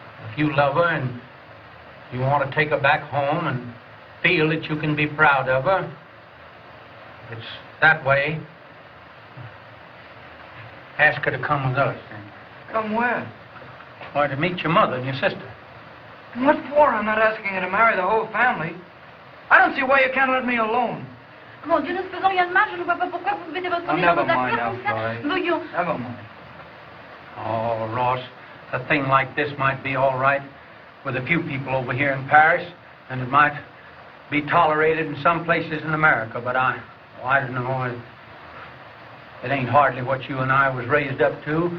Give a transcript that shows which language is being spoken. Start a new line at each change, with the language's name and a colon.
English: If you love her and you want to take her back home and feel that you can be proud of her, if it's that way, ask her to come with us. Come where? Why, to meet your mother and your sister. What for? I'm not asking you to marry the whole family. I don't see why you can't let me alone.
French: Mon Dieu, ne se faisons rien de mal, je ne vois pas pourquoi vous mettez votre nez dans vos affaires comme ça. Voyons.
English: Never mind. Oh, Ross, a thing like this might be all right with a few people over here in Paris, and it might be tolerated in some places in America, but I don't know. It ain't hardly what you and I was raised up to.